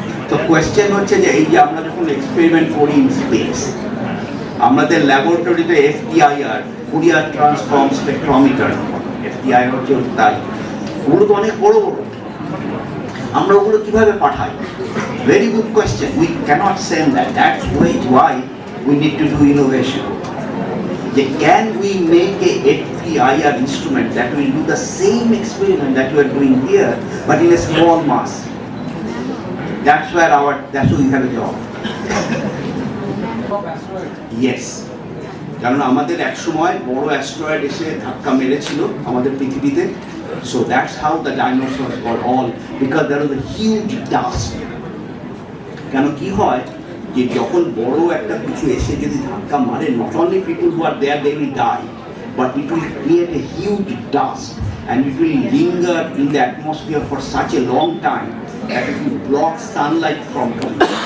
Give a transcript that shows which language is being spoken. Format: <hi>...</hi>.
<bn>তো কোয়েশ্চেন হচ্ছে যে এই যে আমরা যখন এক্সপেরিমেন্ট করি</bn> <en>in space,</en> <bn>আমাদের ল্যাবরেটরিতে FTIR, Fourier transform spectrometer, FTIR হচ্ছে তাই, ওগুলো তো অনেক বড় বড়, আমরা ওগুলো কিভাবে পাঠাই?</bn> <en>Very good question, we can't send that, that's why we need to do innovation. যে can we make a FTIR instrument that will do the same experiment that we are doing here but in a small mass? That's where we have a job. Yes,</en> <bn>কারণ আমাদের এক সময় বড় asteroid এসে ধাক্কা মেরেছিল আমাদের পৃথিবীতে,</bn> <en>so that's how the dinosaurs were all, because there was a huge dust.</en> <bn>কেন কি হয় যে যখন বড় একটা কিছু এসে যদি ধাক্কা মারে,</bn> <en>not only people who are there they will die, but it will create a huge dust and it will linger in the atmosphere for such a long time that it will block sunlight from coming.</en>